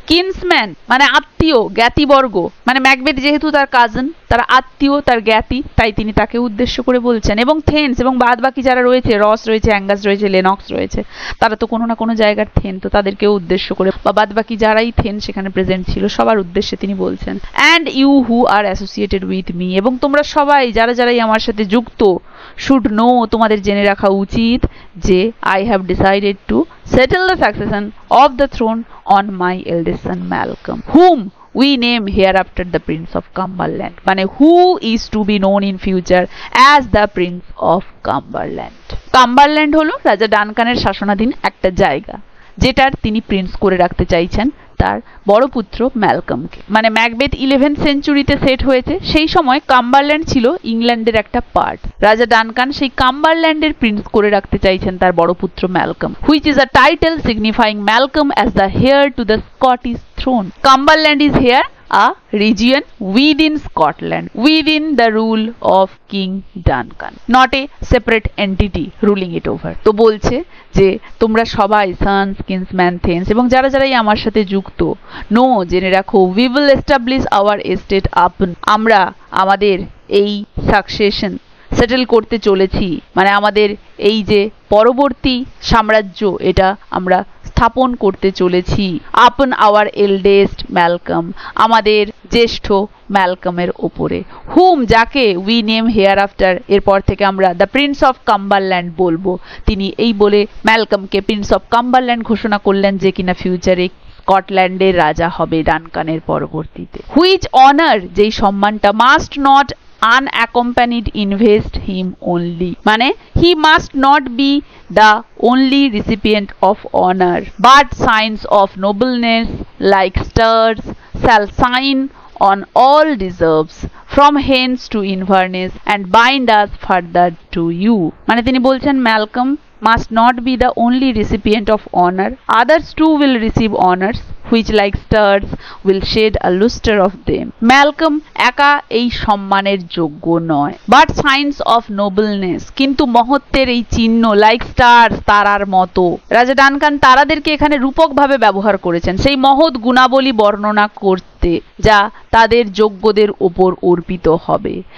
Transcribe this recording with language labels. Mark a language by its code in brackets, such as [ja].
[bn] কিন্সম্যান মানে আত্মীয়, জ্ঞাতিবর্গ, মানে ম্যাকবেথ যেহেতু তার কাজিন, তারা আত্মীয়, তার জ্ঞাতি, তাই তিনি তাকে উদ্দেশ্য করে বলছেন। এবং থেন্স এবং বাদ বাকি যারা রয়েছে, রস রয়েছে, অ্যাঙ্গাস রয়েছে, লেনক্স রয়েছে, তারা তো কোনো না কোনো জায়গার থেন, তো তাদেরকেও উদ্দেশ্য করে, বা বাদ বাকি যারাই থেন সেখানে প্রেজেন্ট ছিল সবার উদ্দেশ্যে তিনি বলছেন। [en] and you who are associated with me, [bn] এবং তোমরা সবাই যারা যারাই আমার সাথে যুক্ত, [en] should know [bn] তোমাদের জেনে রাখা উচিত যে [en] I have decided to settle the succession of the throne on my eldest son Malcolm, whom we name hereafter the Prince of Cumberland, মানে who is to be known in future as the Prince of Cumberland. [bn] Cumberland হলো রাজা ডানকানের শাসনাধীন একটা জায়গা, যেটার তিনি Prince করে রাখতে চাইছেন তার বড় পুত্র ম্যালকমকে। মানে ম্যাকবেথ 11th সেঞ্চুরিতে সেট হয়েছে, সেই সময় কাম্বারল্যান্ড ছিল ইংল্যান্ডের একটা পার্ট। রাজা ডানকান সেই কাম্বারল্যান্ডের প্রিন্স করে রাখতে চাইছেন তার বড় পুত্র Malcolm, [en] Which is a title signifying Malcolm as the heir to the Scottish throne. Cumberland is here a region within Scotland, within the rule of King Duncan, not a separate entity ruling it over. [bn] তো বলছে যে তোমরা সবাই sons, কিন্সম্যান, থেন্স এবং যারা যারাই আমার সাথে যুক্ত, নো জেনে রাখো, [en] we will establish our estate upon, [bn] আমরা আমাদের এই সাকসেশন সেটেল করতে চলেছি, মানে আমাদের এই যে পরবর্তী সাম্রাজ্য এটা আমরা স্থাপন করতে চলেছি [en] upon our eldest [bn] ম্যালকম, আমাদের জ্যেষ্ঠ ম্যালকমের ওপরে, হুম যাকে [en] we name hereafter, [bn] এরপর থেকে আমরা দ্য প্রিন্স অফ কাম্বারল্যান্ড বলবো। তিনি এই বলে ম্যালকমকে প্রিন্স অফ কাম্বারল্যান্ড ঘোষণা করলেন, যে কিনা ফিউচারে স্কটল্যান্ডের রাজা হবে ডানকানের পরবর্তীতে। [en] which honour, [bn] যেই সম্মানটা, [en] must not unaccompanied invest him only, মানে he must not be the only recipient of honor, but signs of nobleness like stars shall shine on all deserves from hence to Inverness and bind us further to you, [bn] মানে তিনি বলছেন [en] Malcolm must not be the only recipient of honor, others too will receive honors which like stars will shed a lustre of them. [bn] Malcolm একা এই সম্মানের যোগ্য নয়, [en] but signs of nobleness, [bn] কিন্তু মহত্বের এই চিহ্ন [en] like stars, [bn] তারার মতো। রাজা ডানকান তারাদেরকে এখানে রূপকভাবে ব্যবহার করেছেন সেই মহৎ গুণাবলী বর্ণনা করতে, যা তাদের যোগ্যদের ওপর অর্পিত হবে।